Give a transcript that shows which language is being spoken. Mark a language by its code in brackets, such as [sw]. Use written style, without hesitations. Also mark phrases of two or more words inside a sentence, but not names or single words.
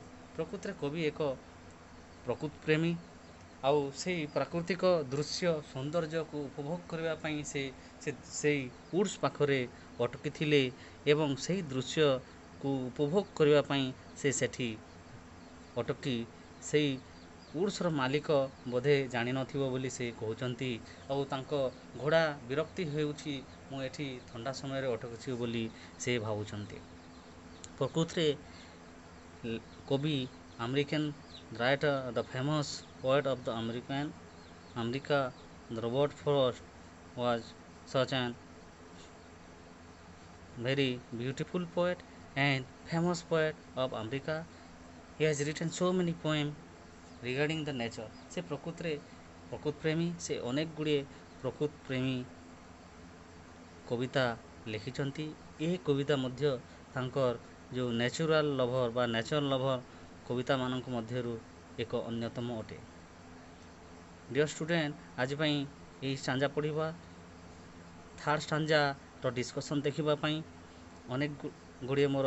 [or] ପ୍ରକୃତରେ କବି ଏକ ପ୍ରକୃତ ପ୍ରେମୀ, ଆଉ ସେଇ ପ୍ରାକୃତିକ ଦୃଶ୍ୟ ସୌନ୍ଦର୍ଯ୍ୟକୁ ଉପଭୋଗ କରିବା ପାଇଁ ସେଇ ଉଡ୍ସ ପାଖରେ ଅଟକିଥିଲେ ଏବଂ ସେହି ଦୃଶ୍ୟକୁ ଉପଭୋଗ କରିବା ପାଇଁ ସେ ସେଠି ଅଟକି ସେଇ ଉଡ୍ସର ମାଲିକ ବୋଧେ ଜାଣିନଥିବ ବୋଲି ସେ କହୁଛନ୍ତି ଆଉ ତାଙ୍କ ଘୋଡ଼ା ବିରକ୍ତି ହେଉଛି ମୁଁ ଏଠି ଥଣ୍ଡା ସମୟରେ ଅଟକୁଛି ବୋଲି ସେ ଭାବୁଛନ୍ତି। ପ୍ରକୃତିରେ କବି [en] American writer the famous poet of the America Robert Frost was such an very beautiful poet and famous poet of America. He has written so many poems regarding the nature. [or] ସେ ପ୍ରକୃତିରେ ପ୍ରକୃତ ପ୍ରେମୀ, ସେ ଅନେକ ଗୁଡ଼ିଏ ପ୍ରକୃତ ପ୍ରେମୀ କବିତା ଲେଖିଛନ୍ତି। ଏହି କବିତା ମଧ୍ୟ ତାଙ୍କର ଯେଉଁ [en] natural lover [or] ବା [en] nature lover [or] କବିତାମାନଙ୍କ ମଧ୍ୟରୁ ଏକ ଅନ୍ୟତମ ଅଟେ। [en] dear student, [or] ଆଜି ପାଇଁ ଏହି ଷ୍ଟାଞ୍ଜା ପଢ଼ିବା, [en] third stanza's discussion [or] ଦେଖିବା ପାଇଁ, ଅନେକ ଗୁଡ଼ିଏ ମୋର